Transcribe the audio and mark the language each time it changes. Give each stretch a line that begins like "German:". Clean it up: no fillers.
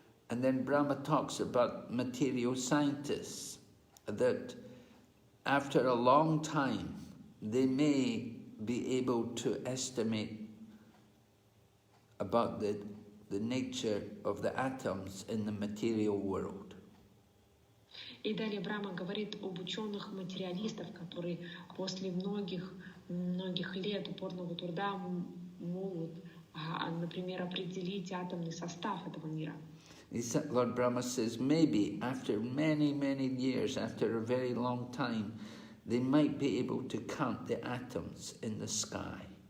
English: And then Brahma talks about material scientists, that after a long time, they may be able to estimate about the nature of the atoms in the material world.
Russian: И далее Брахма говорит об ученых-материалистов, которые после многих лет упорного труда могут, например, определить атомный состав этого мира.
English: Lord Brahma says, maybe after many, many years, after a very long time, they might be able to count the atoms in the sky.